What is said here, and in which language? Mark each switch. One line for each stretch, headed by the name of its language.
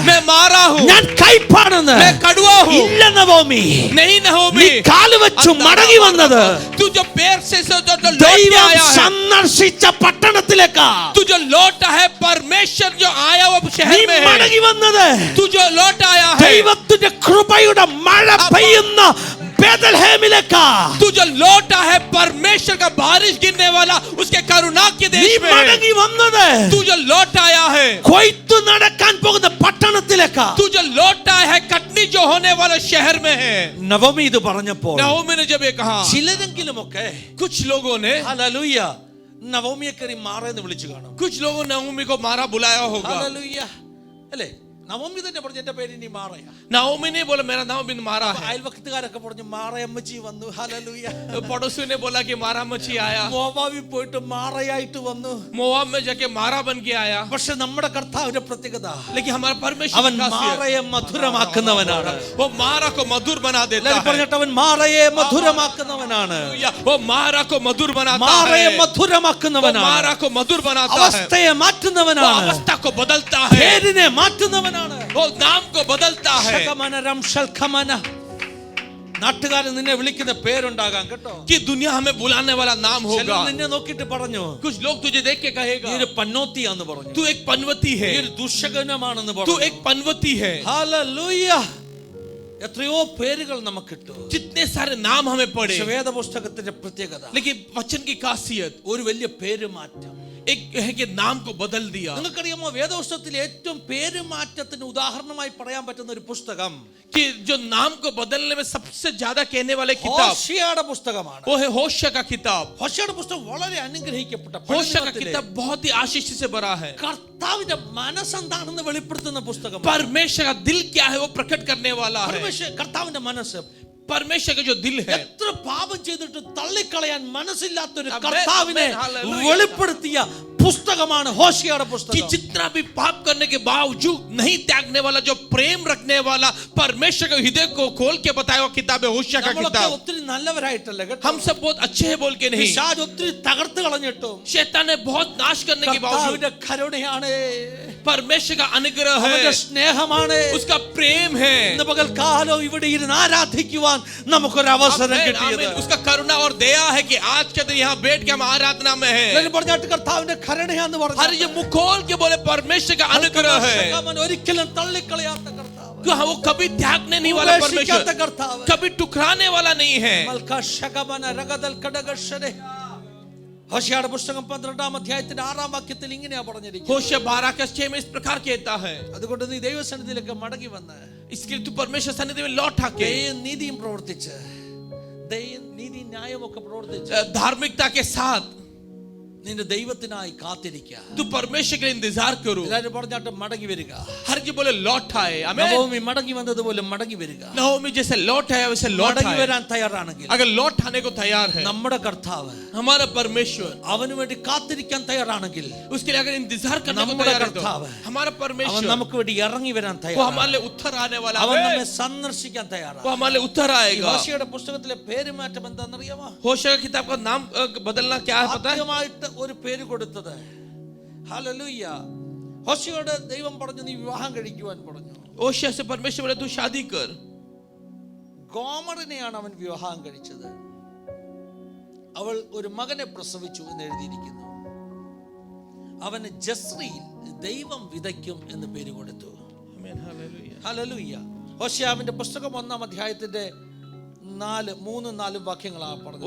Hindi: मैं मारा हूँ
Malayalam: ഞാൻ കൈപ്പാണെന്ന്.
Hindi: मैं कड़वा हूँ
Malayalam: ഇല്ല നവോമി,
Hindi: नहीं
Malayalam: നീ
Hindi: नवोमी
Malayalam: കാല് വെച്ചു മടങ്ങി വന്നത്
Hindi: तू जो पैर से जो लौट के
Malayalam: ദൈവം
Hindi: आया है
Malayalam: സന്ദർശിച്ച പട്ടണത്തിലേക്കാ.
Hindi: तू जो लौटा है परमेश्वर जो आया वो
Malayalam: നീ
Hindi: शहर में है
Malayalam: മടങ്ങി വന്നത്
Hindi: तू जो लौट आया है
Malayalam: ദൈവത്തിന്റെ കൃപയുടെ മഴ പെയ്യുന്ന ബേത്ലഹേമിലേക്കാ.
Hindi: तू जो लौटा है परमेश्वर का बारिश गिरने वाला उसके करुणा के
Malayalam: നീ
Hindi: देश में है
Malayalam: മടങ്ങി വന്നത്
Hindi: तू जो लौट आया है
Malayalam: കൊയ്ത്തു നടക്കാൻ പോകുന്ന പട്ടണത്തിലേക്കാ.
Hindi: तू जो लौट आया है कटनी शादी जो होने वाला शहर में है।
Malayalam: നവമി ഇത് പറഞ്ഞപ്പോൾ
Hindi: नहोमी ने जब ये कहा,
Malayalam: ചിലരെങ്കിലുമൊക്കെ
Hindi: कुछ लोगों ने,
Malayalam: ഹല്ലേലൂയ, നവമിയെ കയറി മാറെന്ന് വിളിച്ചു കാണും.
Hindi: कुछ लोगों ने नहोमी को मारा बुलाया होगा।
Malayalam: ഹല്ലേലൂയ, അല്ലേ? നവമി തന്നെ പറഞ്ഞു എന്റെ പേര് ഇനി മാറയാ.
Hindi: नहोमी ने बोला मेरा नाम बिन मारा है।
Malayalam: അയൽവക്കത്തുകാരൊക്കെ പറഞ്ഞു മാറയമ്മച്ചി വന്നു. ഹല്ലേലൂയ.
Hindi: पड़ोसियों ने बोला कि मारा मच्छी आया।
Malayalam: മോവാബിൽ പോയിട്ട് മാറയായിട്ട് വന്നു.
Hindi: मोआब में जाके मारा बन के आया।
Malayalam: പക്ഷെ നമ്മുടെ കർത്താവിന്റെ പ്രത്യേകത,
Hindi: लेकिन हमारा परमेश्वर
Malayalam: അവൻ
Hindi: की खासियत,
Malayalam: മാറയെ മധുരമാക്കുന്നവനാണ്.
Hindi: वो मारा को मधुर बना देता
Malayalam: എല്ലാവരും
Hindi: है।
Malayalam: പറഞ്ഞിട്ട് അവൻ മാറയെ മധുരമാക്കുന്നവനാണ്.
Hindi: वो मारा को मधुर बनाता
Malayalam: മാറയെ
Hindi: है। वो
Malayalam: മധുരമാക്കുന്നവനാണ്.
Hindi: मारा को मधुर बनाता है।
Malayalam: അവസ്ഥയെ
Hindi: वो
Malayalam: മാറ്റുന്നവനാണ്.
Hindi: अवस्था को बदलता है।
Malayalam: പേരിനെ മാറ്റുന്നവനാണ്.
Hindi: वो नाम को बदलता है। ശകമന രംശൽഖമന.
Malayalam: നാട്ടുകാരൻ നിന്നെ വിളിക്കുന്ന പേരുണ്ടാകാം കേട്ടോ.
Hindi: कि दुनिया हमें बुलाने वाला नाम
Malayalam: ചിലർ
Hindi: होगा।
Malayalam: നിന്നെ നോക്കിയിട്ട് പറഞ്ഞു,
Hindi: कुछ लोग तुझे देख के
Malayalam: നീ
Hindi: कहेगा
Malayalam: ഒരു പന്നോത്തിയാന്ന് പറഞ്ഞു,
Hindi: तू एक पनवती
Malayalam: നീ
Hindi: है,
Malayalam: ഒരു ദുഷകനമാണെന്ന്
Hindi: तू
Malayalam: പറഞ്ഞു.
Hindi: एक पनवती है।
Malayalam: ഹല്ലേലൂയ. എത്രയോ പേരുകൾ നമുക്ക് കിട്ടും.
Hindi: जितने सारे नाम हमें पड़े,
Malayalam: പക്ഷേ വേദപുസ്തകത്തിന്റെ പ്രത്യേകത
Hindi: लेकिन वचन की खासियत
Malayalam: ഒരു വലിയ പേരുമാറ്റം.
Hindi: एक है कि नाम को बदल दिया।
Malayalam: നിങ്ങൾക്കറിയാമോ, വേദപുസ്തകത്തിലെ ഏറ്റവും പേരുമാറ്റത്തിന് ഉദാഹരണമായി പറയാൻ പറ്റുന്ന ഒരു പുസ്തകം
Hindi: कि जो नाम को बदलने में सबसे ज्यादा कहने वाले किताब,
Malayalam: ഹോശിയയുടെ പുസ്തകമാണ്.
Hindi: वो है होशा का किताब।
Malayalam: ഹോശിയയുടെ പുസ്തകം വളരെ അനുഗ്രഹിക്കപ്പെട്ട
Hindi: होशा का
Malayalam: പഠനത്തിലെ
Hindi: किताब बहुत ही आशीष से भरा है।
Malayalam: കർത്താവിന്റെ മനസ്സെന്താണെന്ന് വെളിപ്പെടുത്തുന്ന പുസ്തകം.
Hindi: परमेश्वर का दिल क्या है वो प्रकट करने वाला है।
Malayalam: കർത്താവിന്റെ മനസ്സ്,
Hindi: परमेश्वर का जो दिल है,
Malayalam: എത്ര പാപം ചെയ്തിട്ട് തള്ളിക്കളയാൻ മനസ്സില്ലാത്തൊരു
English: Amen,
Malayalam: കർത്താവിനെ
English: amen, hallelujah.
Malayalam: വെളിപ്പെടുത്തിയ പുസ്തകമാണ് ഹോശിയയുടെ
Hindi: कि
Malayalam: പുസ്തകം.
Hindi: जितना भी पाप करने के बावजूद नहीं त्यागने वाला, जो प्रेम रखने वाला, परमेश्वर के हृदय को खोल के बताया हुआ किताब है होशा का
Malayalam: നമ്മളൊക്കെ
Hindi: किताब।
Malayalam: ഒത്തിരി നല്ലവരായിട്ടല്ല കേട്ടോ.
Hindi: हम सब बहुत अच्छे हैं बोल के नहीं,
Malayalam: പിശാച് ഒത്തിരി തകർത്ത് കളഞ്ഞിട്ടും
Hindi: शैतान ने बहुत नाश करने के बावजूद
Malayalam: കർത്താവിന്റെ കരുണയാണ്,
Hindi: परमेश्वर का अनुग्रह
Malayalam: അവന്റെ
Hindi: है,
Malayalam: സ്നേഹമാണ്.
Hindi: उसका प्रेम है।
Malayalam: ഇന്ന് പകൽക്കാലം ഇവിടെ ഇരുന്ന് ആരാധിക്കുവാൻ നമുക്കൊരു അവസരം
Hindi: आमीन,
Malayalam: കിട്ടിയത്.
Hindi: आमीन। उसका करुणा और दया है कि आज के दिन यहाँ बैठ के हम आराधना में हैं।
Malayalam: എല്ലാവരും പറഞ്ഞാട്ട് കർത്താവിന്റെ കരുണയാന്ന് പറഞ്ഞു.
Hindi: हर ये मुंह खोल के बोले परमेश्वर का अनुग्रह है।
Malayalam: അവൻ ഒരിക്കലും തള്ളിക്കളയാത്ത കർത്താവ്,
Hindi: कि हाँ, वो कभी त्यागने नहीं वाला
Malayalam: ഉപേക്ഷിക്കാത്ത
Hindi: परमेश्वर,
Malayalam: കർത്താവ്.
Hindi: कभी टुकराने वाला नहीं है। മൽക്കശകമന രഗദൽ കടകശരെ.
Malayalam: ഹോശിയയുടെ പുസ്തകം 12-ാം അധ്യായത്തിന്റെ 6-ാം വാക്യത്തിൽ ഇങ്ങനെയാ പറഞ്ഞിരിക്കുന്നത്.
Hindi: होशे 12:6 में इस प्रकार कहता है,
Malayalam: അതുകൊണ്ട് നീ ദൈവസന്നിധിയിലേക്ക് മടങ്ങി വന്ന്
Hindi: इसके लिए तू परमेश्वर सन्निधि में लौट आके
Malayalam: ദയയും നീതിയും പ്രവർത്തിച്ച്, ദയയും നീതി ന്യായമൊക്കെ പ്രവർത്തിച്ച്
Hindi: धार्मिकता के साथ
Malayalam: നിന്റെ ദൈവത്തിനായി കാത്തിരിക്കുക.
Hindi: तू परमेश्वर के लिए इंतजार करो।
Malayalam: എല്ലാവരും പറഞ്ഞാട്ട് മടങ്ങി വരിക.
Hindi: हर जी बोले लौट आए। आमीन।
Malayalam: നവോമി മടങ്ങി വന്നതുപോലെ മടങ്ങി വരിക.
Hindi: नहोमी जैसे लौट आया वैसे लौट
Malayalam: മടങ്ങി
Hindi: आए।
Malayalam: വരാൻ തയ്യാറാണെങ്കിൽ
Hindi: अगर लौट आने को तैयार है
Malayalam: നമ്മുടെ കർത്താവ്
Hindi: हमारा परमेश्वर,
Malayalam: അവന് വേണ്ടി കാത്തിരിക്കാൻ തയ്യാറാണെങ്കിൽ
Hindi: उसके लिए अगर इंतजार करने को
Malayalam: നമ്മുടെ
Hindi: तैयार है तो
Malayalam: കർത്താവ്,
Hindi: हमारा
Malayalam: അവൻ
Hindi: परमेश्वर,
Malayalam: നമുക്ക് വേണ്ടി ഇറങ്ങി വരാൻ
Hindi: वो
Malayalam: തയ്യാറാണ്.
Hindi: हमारे लिए उत्तर आने वाला
Malayalam: അവൻ
Hindi: है,
Malayalam: നമ്മെ സന്ദർശിക്കാൻ തയ്യാറാണ്.
Hindi: वो हमारे लिए उत्तर
Malayalam: ഈ
Hindi: आएगा।
Malayalam: ഹോശിയയുടെ പുസ്തകത്തിലെ പേരുമാറ്റം എന്താണെന്നറിയാമോ?
Hindi: होशे का किताब का नाम बदलना क्या है पता है?
Malayalam: ആദ്യമായിട്ട് ഒരു പേര് കൊടുത്തത് ഹല്ലേലൂയ. ഹോശിയോട് ദൈവം പറഞ്ഞു നീ വിവാഹം കഴിക്കുവാൻ പറഞ്ഞു.
Hindi: होशे से परमेश्वर बोले तू शादी कर।
Malayalam: ഗോമറിനെയാണ് അവൻ വിവാഹം കഴിച്ചത്. അവൾ ഒരു മകനെ പ്രസവിച്ചു എന്ന് എഴുതിയിരിക്കുന്നു. അവന് ജസ്രീൽ, ദൈവം വിതയ്ക്കും എന്ന് പേര് കൊടുത്തു. ഹല്ലേലൂയ. ഹോശിയാവിന്റെ പുസ്തകം 1-ാം അധ്യായത്തിന്റെ 3-4 വാക്യങ്ങളാണ് പറഞ്ഞത്.